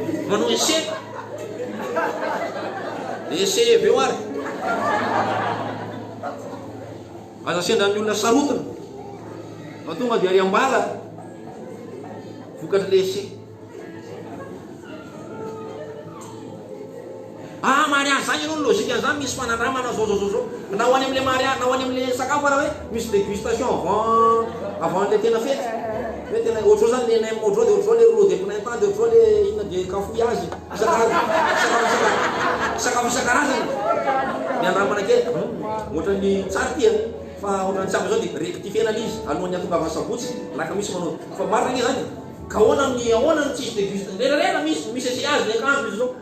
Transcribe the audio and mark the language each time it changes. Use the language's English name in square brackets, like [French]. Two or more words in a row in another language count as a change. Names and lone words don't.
[Malagasy] Manao ese. Ese avy eo ary. Aza sendra ny olona sarotana. Fa tonga dia ary ambala. Vokatra le ese. Ah, mariazy zany ianao ny lozika an'izany, misy fanandramana zao, zao, zao, zao. Na ho any am'le maria-, na ho any am'le sakafo ara hoe, misy [French] dégustation avant, avant [Malagasy] le tena fety. Hoe tena, ohatr' zao zany le nem, ohatr' zao, de ohatr' zao le [French] rouleau de printemps, [Malagasy] de ohatr' zao le inona de cafouillage. Sakafo, sakafo, sakafo, sakafo isan-karazany. Ny andramana kely, hmm, ohatran'ny tsara ty, a. Fa ohatran'ny tsara zao de rectifiena le izy, alohan'ny atongavana sabotsy, naka misy manao. Fa marina ke zany. Ka ahoana ny, ahoana ny tsisy dégustation? Rerarera misy, misy ese azy le akanjo izy zao.